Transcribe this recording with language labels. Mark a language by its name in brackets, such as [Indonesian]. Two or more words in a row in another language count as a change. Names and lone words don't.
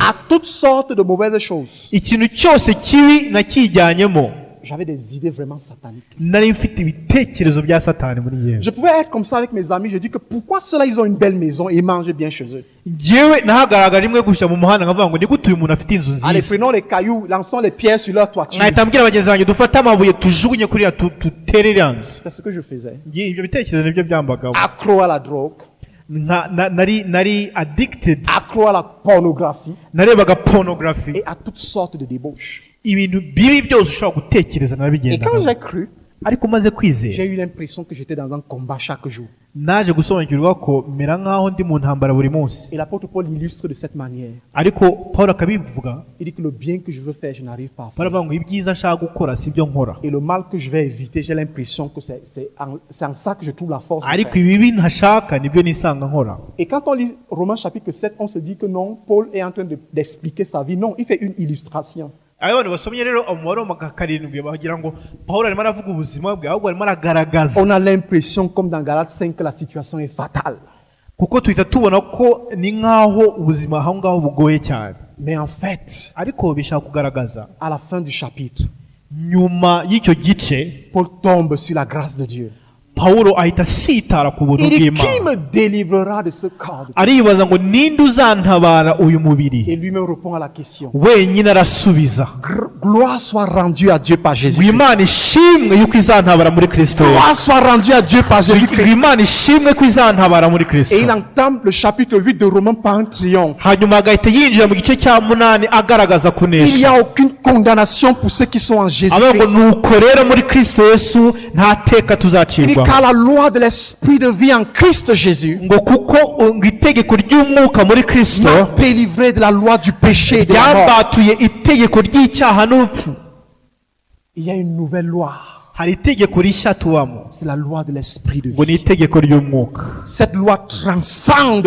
[French] à toutes sortes de mauvaises choses. [Kinyarwanda] ikintu cyose kibi nakijyanyemo. [French] J'avais des idées vraiment sataniques. [Kinyarwanda] nari mfite ibitekerezo bya satani muri njyewe. [French] Je pouvais être comme ça avec mes amis. Je dis que pourquoi ceux-là, ils ont une belle maison et ils mangent bien chez eux. [Kinyarwanda] njyewe nahagaragara rimwe gushyira mu muhanda nkavuga ngo ni gute uyu muntu afite inzu [French] Allez, [Kinyarwanda] nziza. [French] prenons les cailloux, lançons les pierres sur leur toiture. [Kinyarwanda] nkahita mbwira bagenzi banjye dufate amabuye tujugunye kuri ya tutere iriya nzu. [French] C'est ce que je faisais. [Kinyarwanda] ibyo bitekerezo nibyo byambagaho. [French] Accro à la drogue, [Kinyarwanda] nari addicted, [French] accro à la pornographie [Kinyarwanda] narebaga pornography, [French] et à toutes sortes de débauches. [Kinyarwanda] ibintu bibi byose ushobora gutekereza [French] Et quand [Kinyarwanda] narabigendana. [French] j'ai cru, [Kinyarwanda] ariko maze kwizera [French] j'ai eu l'impression que j'étais dans un combat chaque jour. [Kinyarwanda] naje gusobanukirwa ko mera nk'aho ndi mu ntambara buri munsi. [French] Et l'apôtre Paul illustre de cette manière. [Kinyarwanda] ariko Pawulo akabivuga, [French] Il dit que le bien que je veux faire, je n'arrive pas à faire. [Kinyarwanda] baravuga ngo ibyiza nshaka gukora si byo nkora, [French] Et le mal que je vais éviter, j'ai l'impression que c'est en ça que je trouve la force. de [Kinyarwanda] ariko [French] faire. [Kinyarwanda] ibibi ntashaka nibyo nisanga nkora. [French] Et quand on lit Romains chapitre 7, on se dit que non, Paul est en train d'expliquer sa vie. Non, il fait une illustration. [Kinyarwanda] abantu basomye rero umubare wa karindwi bagira ngo Pawulo arimo aravuga ubuzima bwe, ahubwo arimo aragaragaza, [French] On a l'impression, comme dans Galates 5, que la situation est fatale. [Kinyarwanda] kuko tuhita tubona ko ni nk'aho ubuzima aho ngaho bugoye cyane. [French] Mais en fait, [Kinyarwanda] ariko bishaka kugaragaza [French] à la fin du chapitre, [Kinyarwanda] nyuma y'icyo gice [French] Paul tombe sur la grâce de Dieu. [Kinyarwanda] Pawulo ahita asitara ku buntu [French] Il dit, qui [Kinyarwanda] bw'Imana, [French] me délivrera de ce corps? [Kinyarwanda] aribaza ngo ninde uzantabara uyu mubiri. [French] Et lui-même répond à la question. [Kinyarwanda] wenyine arasubiza [French] Gloire soit rendue à Dieu par [Kinyarwanda] ngo [French] Jésus-Christ. [Kinyarwanda] Imana ishimwe yuko izantabara muri Kristo Yesu. [French] Gloire soit rendue à Dieu par [Kinyarwanda] ngo [French] Jésus-Christ. [Kinyarwanda] Imana ishimwe ko izantabara muri Kristo. [French] Et il entame le chapitre 8 de Romains par un triomphe. [Kinyarwanda] hanyuma agahita yinjira mu gice cya munani agaragaza [French] Il n'y [Kinyarwanda] kunesha, [French] a aucune condamnation pour ceux qui sont en [Kinyarwanda] avuga ngo [French] Jésus-Christ. [Kinyarwanda] nuko rero muri Kristo Yesu nta teka [French] Il dit [Kinyarwanda] tuzacirwa, [French] car la loi de l'esprit de vie en Christ Jésus [Kinyarwanda] ngo kuko ngo itegeko ry'umwuka muri Kristo [French] m'a délivré de la loi du péché et de la mort. [Kinyarwanda] ryambatuye itegeko ry'icyaha n'urupfu. [French] Il y a une nouvelle loi. [Kinyarwanda] hari itegeko rishya tubamo, [French] C'est la loi de l'esprit de [Kinyarwanda] ngo ni [French] vie. [Kinyarwanda] itegeko ry'umwuka. [French] Cette loi transcende